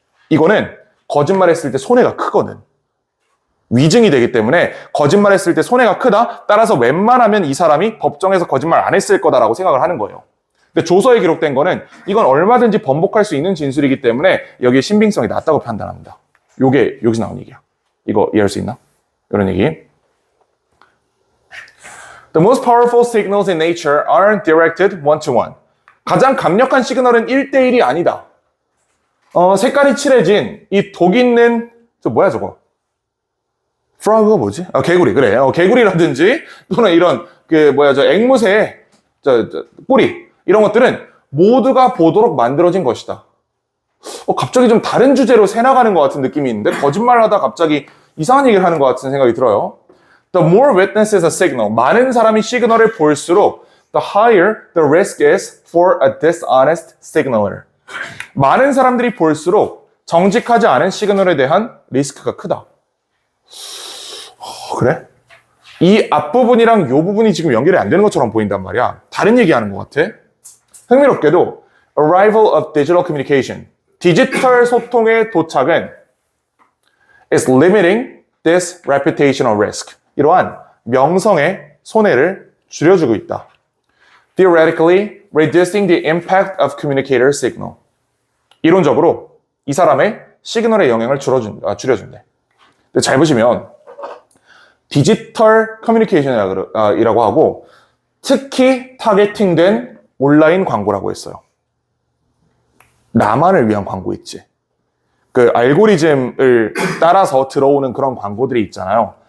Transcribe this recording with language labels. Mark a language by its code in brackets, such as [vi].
[ko] 이거는 거짓말했을 때 손해가 크거든. 위증이 되기 때문에 거짓말했을 때 손해가 크다? 따라서 웬만하면 이 사람이 법정에서 거짓말 안 했을 거다라고 생각을 하는 거예요. 근데 조서에 기록된 거는 이건 얼마든지 번복할 수 있는 진술이기 때문에 여기에 신빙성이 낮다고 판단합니다. 요게 여기서 나온 얘기야. 이거 이해할 수 있나? 이런 얘기. [en] The most powerful signals in nature aren't directed one-to-one. [ko] 가장 강력한 시그널은 1대1이 아니다. 색깔이 칠해진 이 독 있는 저 뭐야 저거? 프로그가 뭐지? 개구리. 그래. 개구리라든지 또는 이런 저 앵무새 꼬리 이런 것들은 모두가 보도록 만들어진 것이다. 갑자기 좀 다른 주제로 새나가는 것 같은 느낌이 있는데 거짓말하다 갑자기 이상한 얘기를 하는 것 같은 생각이 들어요. [en] The more witnesses a signal. [ko] 많은 사람이 시그널을 볼수록 [en] the higher the risk is for a dishonest signaler. [ko] 많은 사람들이 볼수록 정직하지 않은 시그널에 대한 리스크가 크다. 그래? 이 앞부분이랑 이 부분이 지금 연결이 안 되는 것처럼 보인단 말이야. 다른 얘기하는 것 같아. 흥미롭게도 [en] arrival of digital communication. [ko] 디지털 소통의 도착은 [en] is limiting this reputational risk. [ko] 이러한 명성의 손해를 줄여주고 있다. [en] Theoretically, reducing the impact of communicator signal. [ko] 이론적으로 이 사람의 시그널의 영향을 줄여준대. 근데 잘 보시면 디지털 커뮤니케이션이라고 하고 특히 타겟팅된 온라인 광고라고 했어요. 나만을 위한 광고 있지. 그 알고리즘을 따라서 들어오는 그런 광고들이 있잖아요.